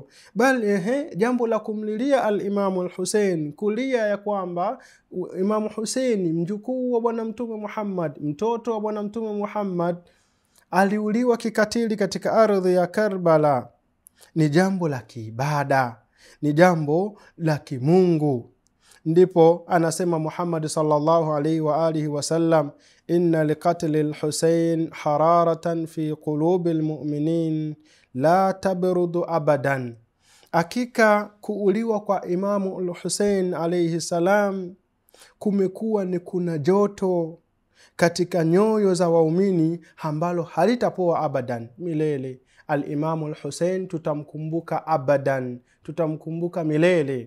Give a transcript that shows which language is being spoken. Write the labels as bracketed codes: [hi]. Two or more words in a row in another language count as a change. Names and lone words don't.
[sw] Bali jambo la kumlilia al-Imamu al-Hussein, kulia ya kwamba Imamu Hussein mjukuu wa bwana mtume Muhammad, mtoto wa bwana mtume Muhammad, aliuliwa kikatili katika ardhi ya Karbala, ni jambo la kiibada, ni jambo la kimungu. Ndipo anasema Muhammad [ar] صلى الله عليه وآله وسلم, إن لقتل الحسين حرارة في قلوب المؤمنين لا تبرد أبدا. [sw] Hakika kuuliwa kwa Imamu al-Hussein [ar] عليه السلام [sw] kumekuwa ni kuna joto katika nyoyo za waumini ambalo halitapoa abadan, milele. Al-Imamu al-Hussein tutamkumbuka abadan, tutamkumbuka milele.